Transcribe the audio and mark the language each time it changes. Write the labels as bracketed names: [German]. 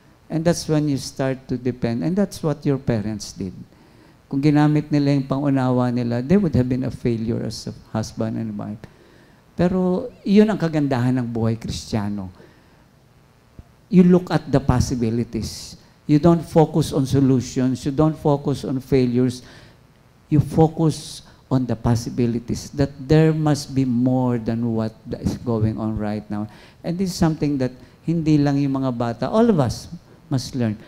[English] And that's when you start to depend. And that's what your parents did. [Filipino] Kung ginamit nila yung pangunawa nila, [English] they would have been a failure as a husband and wife. [Filipino] Pero yun ang kagandahan ng buhay Kristiyano. [English] You look at the possibilities. You don't focus on solutions. You don't focus on failures. You focus on the possibilities, that there must be more than what is going on right now. And this is something that [Filipino] hindi lang yung mga bata, [English] all of us must learn.